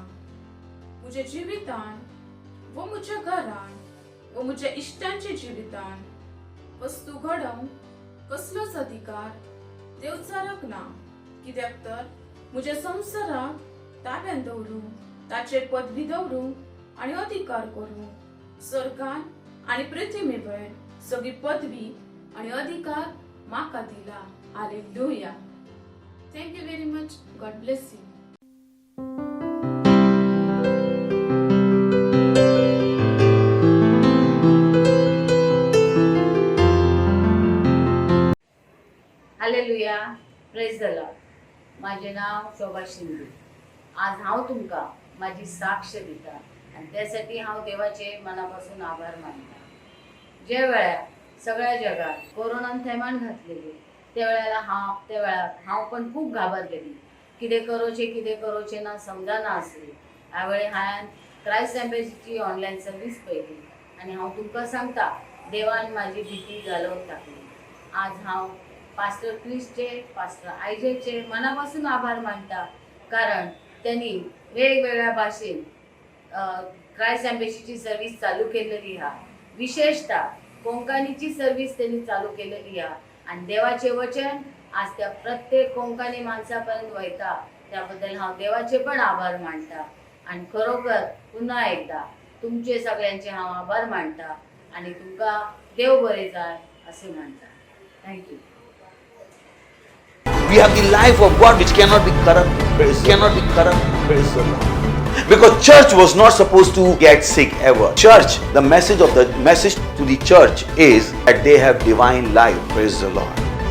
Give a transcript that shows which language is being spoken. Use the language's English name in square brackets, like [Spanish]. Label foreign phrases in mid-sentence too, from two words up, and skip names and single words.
[Konkani] मुझे जिवितान व मुझ्या घरान व मुझ्या इष्टांच्या जिवितान वस्तू घडोवंक कसलोच अधिकार देवचाराक ना. कित्याक तर मुझ्या संसाराक ताब्यान दवरूंक ताचेर पदवी दवरूंक आणि अधिकार करूंक स्वर्गान आणि पृथ्वीवर सगळी पदवी आणि अधिकार म्हाका दिला. हालेलुया. [English] Thank you very much. God bless you. हालेलुया. Praise the Lord. [Marathi] माझे नाव शोभा शिंदे. [Konkani] आज हांव तुमकां माझी साक्ष दिता आणि त्यासाठी हांव देवाचे मनापासून आभार मानता. जे वेळार सगळ्या जगात कोरोनान थैमान घातलेली त्या वेळार हांव पण खूप घाबरलेली. कितें करोचे ना समजना आसली. ह्या वेळी हांवें क्रायस्ट एम्बेसीची [English] online service [Konkani] पळयली आणि हांव तुमकां सांगता देवान म्हाजी भीती घालवून टाकली. आज हांव पास्टर क्रिस्टचे पास्टर आयजेचे मनापासून आभार मानता, कारण त्यांनी वेगवेगळ्या भाषेत क्रायस्ट एम्बेसीची सर्वीस चालू केलेली हा. विशेषतः कोंकणीची सर्वीस त्यांनी चालू केलेली हा आणि देवाचे वचन आज त्या प्रत्येक कोंकणी माणसापर्यंत वयता. त्याबद्दल हांव देवाचे पण आभार मानता आणि खरोखर पुन्हा एकदा तुमचे सगळ्यांचे हांव आभार मानता आणि तुमकां देव बरे जाय असे म्हणता. थँक्यू. [English] We have the life of God which cannot be corrupt. Praise the Lord. Because church was not supposed to get sick ever. Church, the message to the church is that they have divine life. Praise the Lord.